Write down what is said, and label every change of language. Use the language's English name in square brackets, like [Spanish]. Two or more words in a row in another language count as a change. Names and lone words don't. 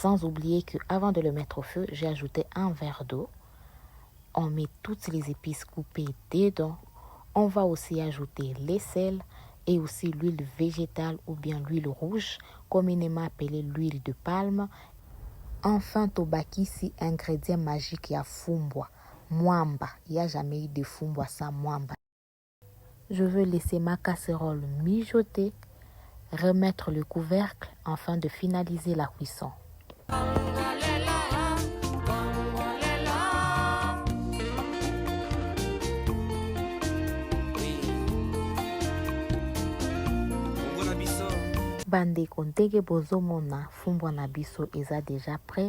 [French] Sans oublier que avant de le mettre au feu, j'ai ajouté un verre d'eau. On met toutes les épices coupées dedans. On va aussi ajouter les sels et aussi l'huile végétale ou bien l'huile rouge, communément appelée l'huile de palme. [Lingala] Enfin, tobaki si [French] ingrédient magique [Lingala] ya fumbwa, mwamba. [French] Il n'y a jamais eu de fumbwa sans mwamba. Je veux laisser ma casserole mijoter, remettre le couvercle afin de finaliser la cuisson. [Lingala] Bandeko ndenge bozomona fumbwa na biso eza [French] déjà prêt.